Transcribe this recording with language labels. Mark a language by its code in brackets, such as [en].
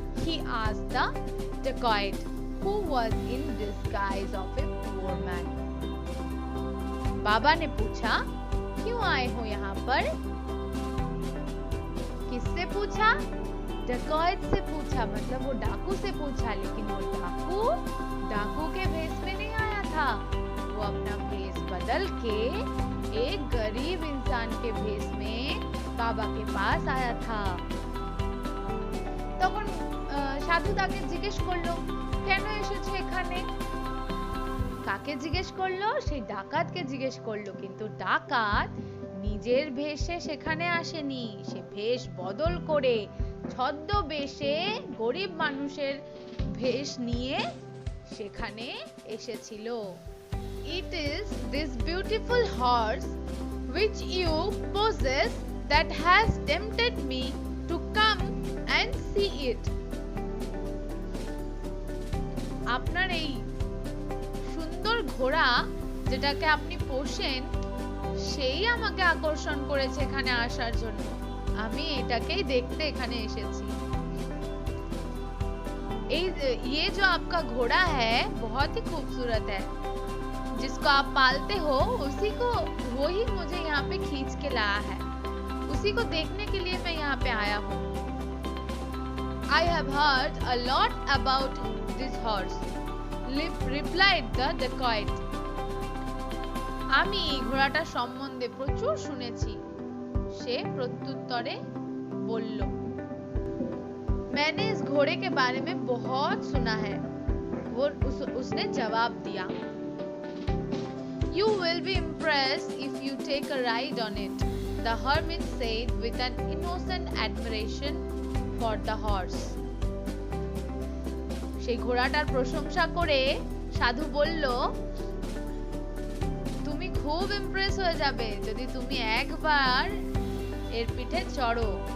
[en] He asked the dacoit, who was in disguise of a poor man. [hi] बाबा ने पूछा, क्यों आए हो यहाँ पर? किससे पूछा? डकैत से पूछा, मतलब वो डाकू से पूछा। लेकिन वो डाकू के भेष में नहीं आया था, वो अपना भेष बदल के एक गरीब इंसान के भेष में बाबा के पास आया था। [bn] তখন সাধু তাকে জিজ্ঞেস করলো, কেন এসেছো এখানে? কাকে জিজ্ঞেস করলো? সেই ডাকাতকে জিজ্ঞেস করলো। কিন্তু ডাকাত নিজের ভেষে সেখানে আসেনি, সে ভেষ বদল করে ছদ্মবেশে গরিব মানুষের ভেষ নিয়ে সেখানে এসেছিল। [en] It is this beautiful horse which you possess that has tempted me to come and see it. [bn] আপনার এই সুন্দর ঘোড়া যেটাকে আপনি পোষেন সেই আমাকে আকর্ষণ করেছে এখানে আসার জন্য। আমি এটাকেই দেখতে এখানে এসেছি। [hi] ये जो आपका घोड़ा है बहुत ही खूबसूरत है, जिसको आप पालते हो वो ही मुझे यहाँ पे खींच के लाया है, उसी को देखने के लिए मैं यहाँ पे आया हूँ। [en] I have heard a lot about this horse, replied the dacoit. [bn] আমি এই ঘোড়াটা সম্বন্ধে প্রচুর শুনেছি, সে প্রত্যুত্তরে বলল। [hi] मैंने इस घोड़े के बारे में बहुत सुना है। उसने जवाब दिया, [en] You will be impressed if you take a ride on it, the hermit said with an innocent admiration for the horse. [bn] সেই ঘোড়াটার প্রশংসা করে সাধু বলল, তুমি খুব ইমপ্রেস হয়ে যাবে যদি তুমি একবার এর পিঠে চড়ো।